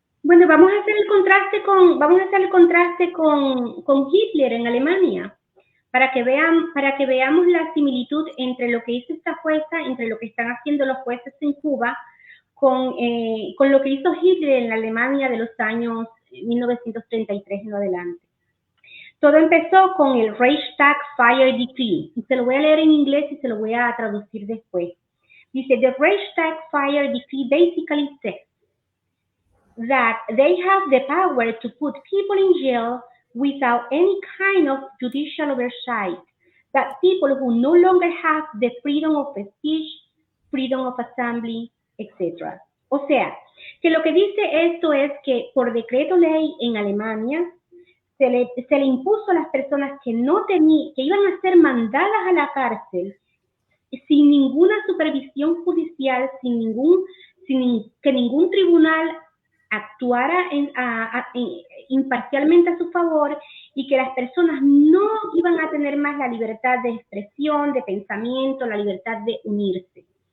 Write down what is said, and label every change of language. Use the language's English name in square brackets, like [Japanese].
[Spanish] Bueno, vamos a hacer el contraste con Hitler en Alemania, para que veamos la similitud entre lo que hizo esta jueza, entre lo que están haciendo los jueces en Cuba, con lo que hizo Hitler en la Alemania de los años 1933 en adelante. Todo empezó con el Reichstag Fire Decree, y se lo voy a leer en inglés y se lo voy a traducir después. Dice, [English] the Reichstag Fire Decree basically says that they have the power to put people in jail without any kind of judicial oversight, that people who no longer have the freedom of speech, freedom of assembly, etc. [Spanish] O sea, que lo que dice esto es que por decreto ley en Alemania se le impuso a las personas que iban a ser mandadas a la cárcel sin ninguna supervisión judicial, sin que ningún tribunal actuara imparcialmente a su favor, y que las personas no iban a tener más la libertad de expresión, de pensamiento, la libertad de unirse.